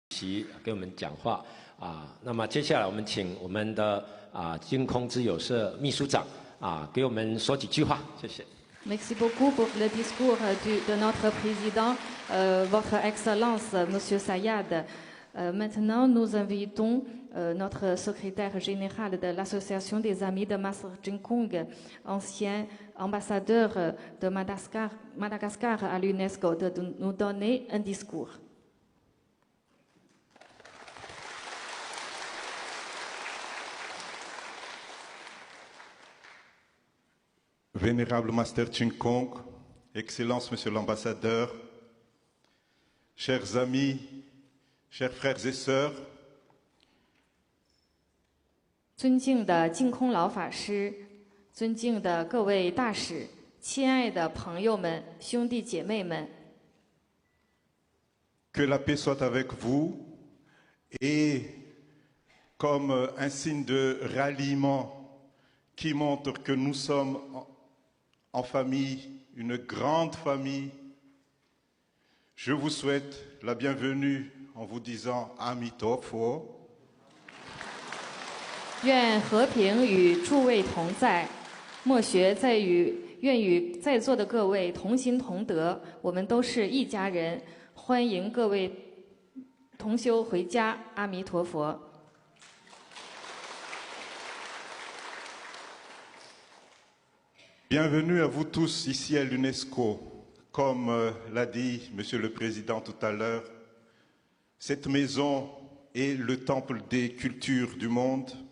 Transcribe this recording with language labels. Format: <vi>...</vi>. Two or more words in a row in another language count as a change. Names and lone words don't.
<zh>席给我们讲话那么接下来我们请我们的净空之友社秘书长给我们说几句话，谢谢。</zh> <fr>Merci beaucoup pour le discours de notre président, Votre Excellence, Monsieur Sayad. Maintenant, nous invitons notre secrétaire général de l'Association des Amis de Master Jinkong, ancien ambassadeur de Madagascar à l'UNESCO, de nous donner un discours. Vénérable Master Jinkong, Excellence Monsieur l'Ambassadeur, chers amis, chers frères et sœurs,</fr> <zh>尊敬的净空老法师，尊敬的各位大使，亲爱的朋友们、兄弟姐妹们，</zh> <fr>que la paix soit avec vous et comme un signe de ralliement qui montre que nous sommes en famille, une grande famille, je vous souhaite la bienvenue en vous disant Amitofo.</fr> <zh>愿和平与诸位同在，莫学愿与在座的各位同心同德，我们都是一家人，欢迎各位同修回家，阿弥陀佛。</zh> <fr>Bienvenue à vous tous ici à l'UNESCO. Comme l'a dit Monsieur le Président tout à l'heure, cette maison est le temple des cultures du monde.</fr>